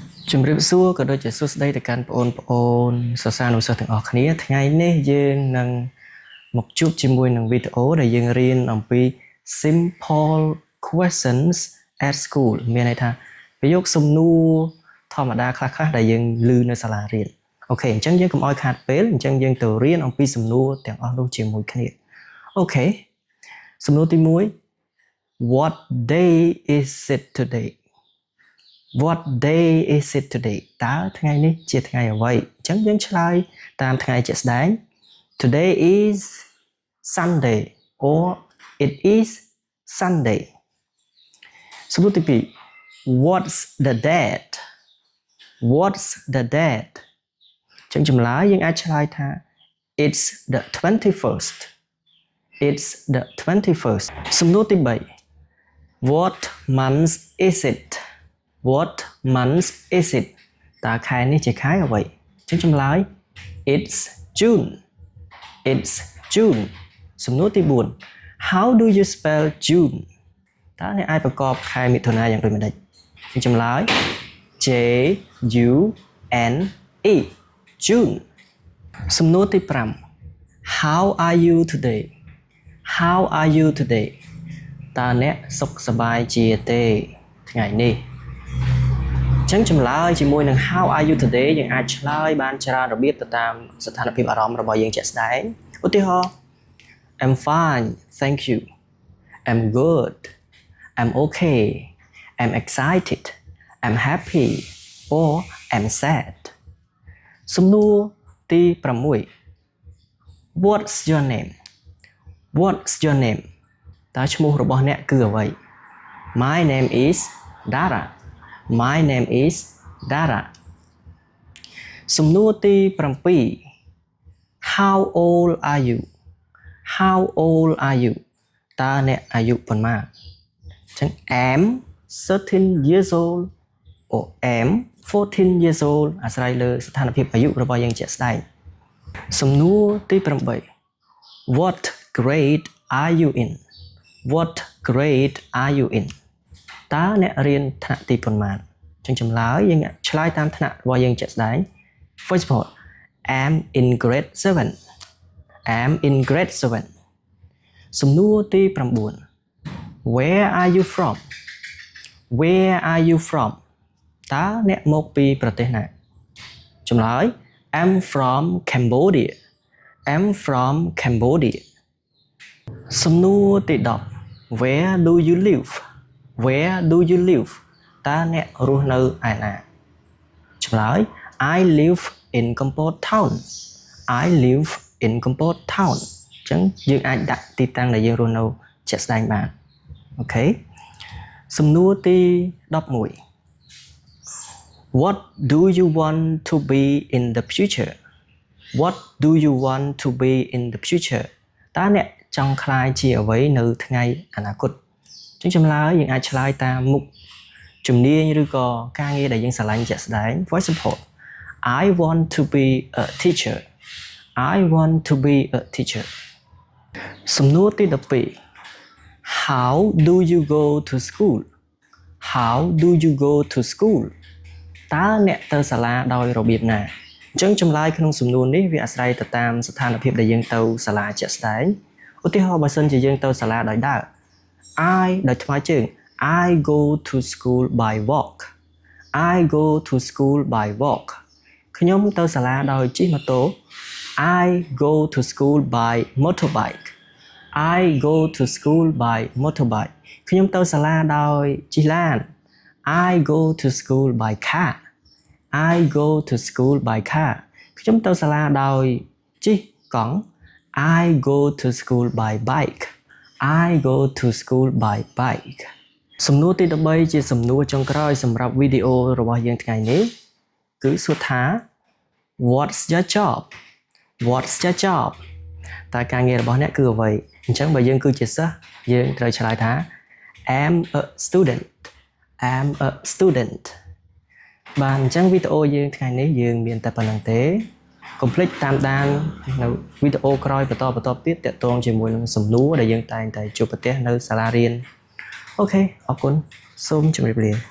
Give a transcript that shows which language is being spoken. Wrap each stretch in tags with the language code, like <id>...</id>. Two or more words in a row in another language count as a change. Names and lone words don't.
<km>ជំរាបសួរក៏ដូចជាសួស្តីទៅកាន់បងប្អូនសិស្សានុសិស្សទាំងអស់គ្នាថ្ងៃនេះយើងនឹងមកជួបជាមួយនឹងវីដេអូដែលយើងរៀនអំពី</km> <en>simple questions at school</en> <km>មានន័យថាប្រយោគសំណួរធម្មតាខ្លះៗដែលយើងឮនៅសាលារៀនអូខេអញ្ចឹងយើងកុំឲ្យខាតពេលអញ្ចឹងយើង ទៅរៀនអំពីសំណួរទាំងអស់នោះជាមួយគ្នាអូខេសំណួរទី1</km> <en>What day is it today What day is it today</en> <km>តើថ្ងៃនេះជាថ្ងៃអ្វីអញ្ចឹងយើងឆ្លើយតាមថ្ងៃជាក់ស្ដែង</km> <en>Today is Sunday or it is Sunday</en> <km>សំណួរទី2</km> <en>What's the date What's the date</en> <km>អញ្ចឹងចម្លើយយើងអាចឆ្លើយថា</km> <en>It's the 21st It's the 21st</en> <km>សំណួរទី3</km> <en>What month is it What month is it</en> <km>តើខែនេះជាខែអ្វីអញ្ចឹងចម្លើយ</km> <en>It's June It's June</en> <km>សំណួរទី4</km> <en>How do you spell June</en> <km>តើអ្នកអាចប្រកប ខែមិថុនាយ៉ាងដូចម្តេចអញ្ចឹងចម្លើយ</km> <en>J U N E June</en> <km>សំណួរទី5 How</km> <en>are you today How are you today</en> <km>តើអ្នកសុខសប្បាយជាទេថ្ងៃនេះអញ្ចឹងចម្លើយជាមួយនឹង</km> <en>How are you today</en> <km>យើងអាចឆ្លើយបានច្រើនរបៀបទៅតាមស្ថានភាពអារម្មណ៍របស់យើងជាក់ស្ដែងឧទាហរណ៍</km> <en>I'm fine thank you I'm good I'm okay I'm excited I'm happy or I'm sad សំណួរទី 6 What's your name What's your name</en> <km>តើឈ្មោះរបស់អ្នកគឺអ្វី</km> <en>My name is Dara My name is Dara</en> <km>សំណួរទី</km> <en>7 How old are you How old are you</en> <km>តើអ្នកអាយុប៉ុន្មានអញ្ចឹង</km> <en>I'm 13 years old or I'm 14 years old</en> <km>អាស្រ័យលើស្ថានភាពអាយុរបស់យើងជាក់ស្ដែងសំណួរទី</km> <en>8 What grade are you in What grade are you in</en> <km>តើអ្នករៀនថ្នាក់ទីប៉ុន្មានអញ្ចឹងចម្លើយយើងឆ្លើយតាមថ្នាក់របស់យើងជាក់ស្ដែង</km> <en>For example I'm in grade 7 I'm in grade 7</en> <km>សំណួរទី9</km> <en>Where are you from Where are you from</en> <km>តើអ្នកមកពីប្រទេស ណាចម្លើយ</km> <en>I'm from Cambodia I'm from Cambodia</en> <km>សំណួរទី10</km> <en>Where do you live Where do you live</en> <km>តើអ្នករស់នៅឯណាឆ្លើយ</km> <en>I live in Kampot town I live in Kampot town</en> <km>អញ្ចឹងយើងអាចដាក់ទីតាំងដែលយើងរស់នៅជាក់ស្ដែងបានអូខេសំណួរទី11</km> <en>What do you want to be in the future What do you want to be in the future</en> <km>តើអ្នកចង់ក្លាយជាអ្វីនៅថ្ងៃអនាគតអញ្ចឹងចម្លើយយើងអាចឆ្លើយតាមមុខជំនាញឬក៏ការងារដែលយើងស្រឡាញ់ជាក់ស្ដែង</km> <en>For example I want to be a teacher I want to be a teacher</en> <km>សំណួរទី 12</km> <en>How do you go to school How do you go to school</en> <km>តើអ្នកទៅសាលាដោយរបៀបណាអញ្ចឹងចម្លើយក្នុងសំណួរនេះវាអាស្រ័យទៅតាមស្ថានភាពដែលយើងទៅសាលាជាក់ស្ដែងឧទាហរណ៍បើសិនជាយើងទៅសាលាដោយដើរ</km> <en>I</en> <km>ដោយថ្មើរជើង</km> <en>I go to school by walk I go to school by walk</en> <km>ខ្ញុំទៅសាលាដោយជិះម៉ូតូ</km> <en>I go to school by motorbike I go to school by motorbike ខ្ញុំ</en> <km>ទៅសាលាដោយជិះឡាន</km> <en>I go to school by car I go to school by car</en> <km>ខ្ញុំទៅសាលាដោយជិះកង់</km> <en>I go to school by bike I go to school by bike</en> <km>សំណួរទី13ជាសំណួរចុងក្រោយសម្រាប់វីដេអូរបស់យើង ថ្ងៃនេះគឺសួរថា</km> <en>What's your job What's your job</en> <km>តើការងាររបស់អ្នកគឺអ្វីអញ្ចឹងបើយើងគឺជាសិស្សយើងត្រូវឆ្លើយថា</km> <en>I'm a student I'm a student</en> <km>បាទអញ្ចឹងវីដេអូយើងថ្ងៃនេះយើងមានតែប៉ុណ្្នឹងទេកុំភ្លេចតាមដាននៅវីដេអូក្រោយបន្តទៀតទាក់ទងជាមួយនឹងសំណួរដែលយើងតែងតែជួបប្រទះនៅសាលារៀនអូខេអរគុណសូមជម្រាបលា</km>